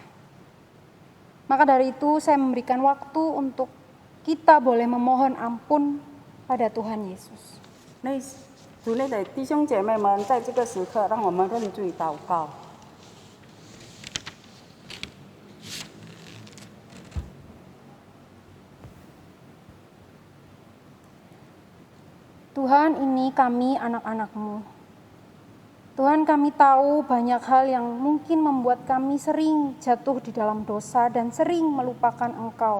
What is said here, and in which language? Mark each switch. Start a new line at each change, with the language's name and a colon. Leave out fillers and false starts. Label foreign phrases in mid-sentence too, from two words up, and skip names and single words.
Indonesian: Maka dari itu, saya memberikan waktu untuk kita boleh memohon ampun pada Tuhan Yesus.
Chinese: 主内的弟兄姐妹们，在这个时刻，让我们认罪祷告。
Indonesian: Tuhan, ini kami anak-anak-Mu. Tuhan, kami tahu banyak hal yang mungkin membuat kami sering jatuh di dalam dosa dan sering melupakan Engkau.